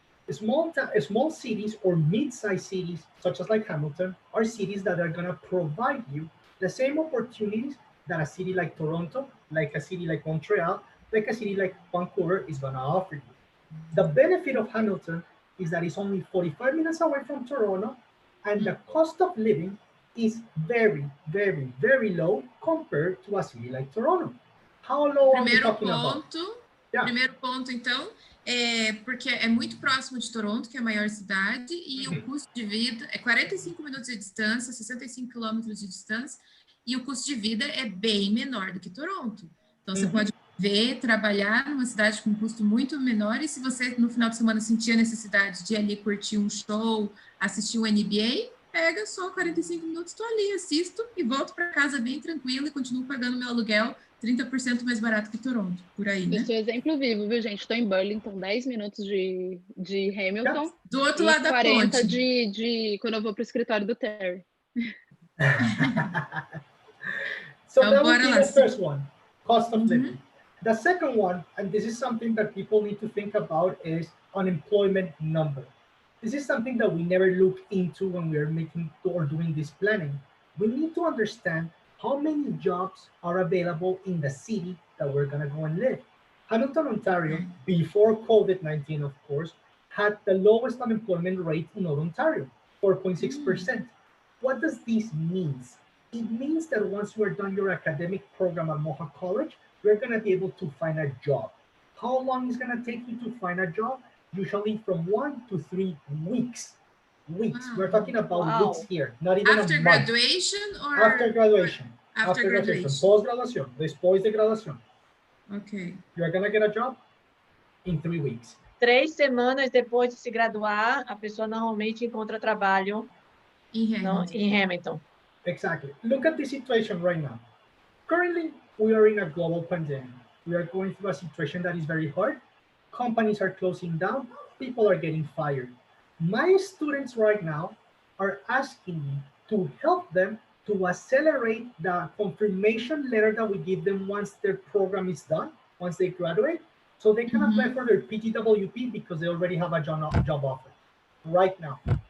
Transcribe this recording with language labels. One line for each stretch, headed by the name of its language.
English: Small cities or mid-sized cities, such as like Hamilton, are cities that are going to provide you the same opportunities that a city like Toronto, like a city like Montreal, like a city like Vancouver is going to offer you. The benefit of Hamilton is that it's only 45 minutes away from Toronto, and the cost of living is very, very, very low compared to a city like Toronto. How low are we talking about?
Portuguese: Primeiro ponto, então, porque é muito próximo de Toronto, que é a maior cidade, e o custo de vida é 45 minutos de distância, 65 quilômetros de distância, e o custo de vida é bem menor do que Toronto. Então, você pode trabalhar numa cidade com um custo muito menor, e se você, no final de semana, sentir a necessidade de ir ali curtir um show, assistir um NBA, pega só 45 minutos, estou ali, assisto e volto para casa bem tranquilo e continuo pagando meu aluguel 30% mais barato que Toronto, por aí, né? Eu sou exemplo vivo, viu, gente? Estou em Burlington, 10 minutos de Hamilton. Do outro lado da ponte. 40 de quando eu vou para o escritório do Terry.
English: So that would be the first one, cost of living. The second one, and this is something that people need to think about, is unemployment number. This is something that we never look into when we're making or doing this planning. We need to understand how many jobs are available in the city that we're going to go and live. Hamilton, Ontario, before COVID-19, of course, had the lowest unemployment rate in all Ontario, 4.6%. What does this mean? It means that once you are done your academic program at Mohawk College, you're going to be able to find a job. How long is going to take you to find a job? Usually from 1 to 3 weeks. Weeks. We're talking about weeks here, not even after a month. Graduation or after graduation. After graduation.
Spanish: Pós-graduación. Después de graduación.
English: Okay. You're going to get a job in 3 weeks.
Portuguese: 3 semanas depois de se graduar, a pessoa normalmente encontra trabalho em Hamilton.
English: Exactly. Look at the situation right now. Currently, we are in a global pandemic. We are going through a situation that is very hard. Companies are closing down. People are getting fired. My students right now are asking me to help them to accelerate the confirmation letter that we give them once their program is done, once they graduate, so they can apply for their PGWP because they already have a job offer right now.